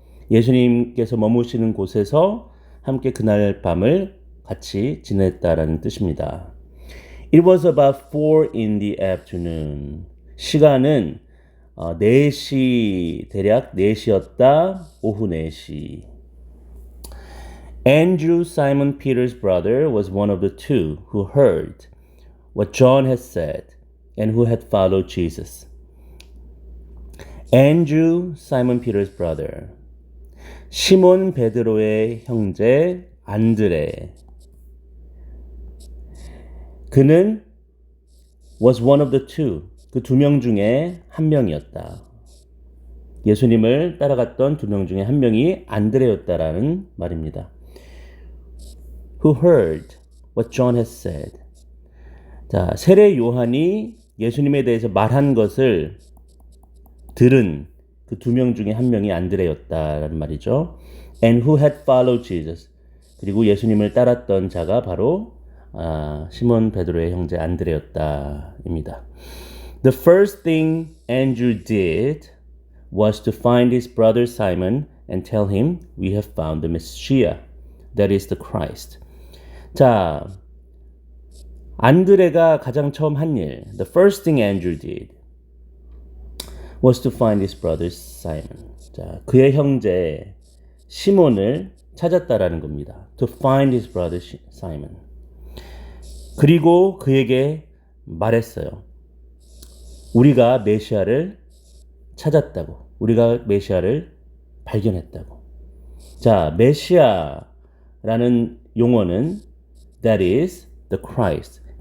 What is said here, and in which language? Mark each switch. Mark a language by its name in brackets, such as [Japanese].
[Korean] 예수님께서 머무시는 곳에서 함께 그날 밤을 같이 지냈다라는 뜻입니다. [English] It was about 4 in the afternoon. [Korean] 시간은 4시, 대략 4시였다. 오후 4시. [English] Andrew, Simon Peter's brother, was one of the two who heard what John had said and who had followed Jesus. Andrew, Simon Peter's brother. [Korean] 시몬 베드로의 형제 안드레. 그는 [English] was one of the two. [Korean] 그 두 명 중에 한 명이었다. 예수님을 따라갔던 두 명 중에 한 명이 안드레였다라는 말입니다. [English] Who heard what John has said. [Korean] 자, 세례 요한이 예수님에 대해서 말한 것을 들은 그 두 명 중에 한 명이 안드레였다라는 말이죠. [English] And who had followed Jesus. [Korean] 그리고 예수님을 따랐던 자가 바로 시몬 베드로의 형제 안드레였다입니다. [English] The first thing Andrew did was to find his brother Simon and tell him, We have found the Messiah, that is the Christ. [Korean] 자, 안드레가 가장 처음 한 일, [English] the first thing Andrew did was to find his brother Simon. [Korean] 자, 그의 형제 시몬을 찾았다라는 겁니다. [English] To find his brother Simon. [Korean] 그리고 그에게 말했어요. 우리가 메시아를 찾았다고. 우리가 메시아를 발견했다고. 자, 메시아라는 용어는 [English] that is the Christ.